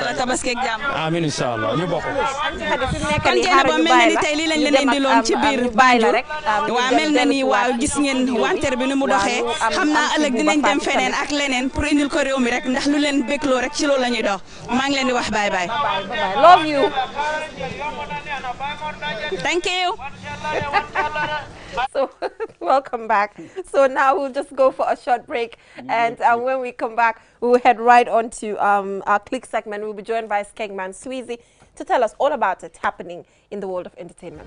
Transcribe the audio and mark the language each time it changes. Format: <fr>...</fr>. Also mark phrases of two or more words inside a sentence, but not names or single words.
<wo>la tabaski ak jàmm.</wo> <ar>آمين إن شاء الله</ar> <wo>ñu bokk. kon jéem ba mel na ni tey lii lañ leen indiloon ci biir Banjul waaw mel na ni waaw gis ngeen wanteer bi ni mu doxee xam naa ëllëg dinañ dem feneen ak leneen pour indil ko réew mi rek ndax lu leen bégloo rek ci loolu la ñuy dox maa ngi leen di wax</wo> <en>bye bye. love you. Thank you. So welcome back. So now we'll just go for a short break, and when we come back, we'll head right on to our click segment. We'll be joined by Skegman Sweezy to tell us all about it happening in the world of entertainment.</en>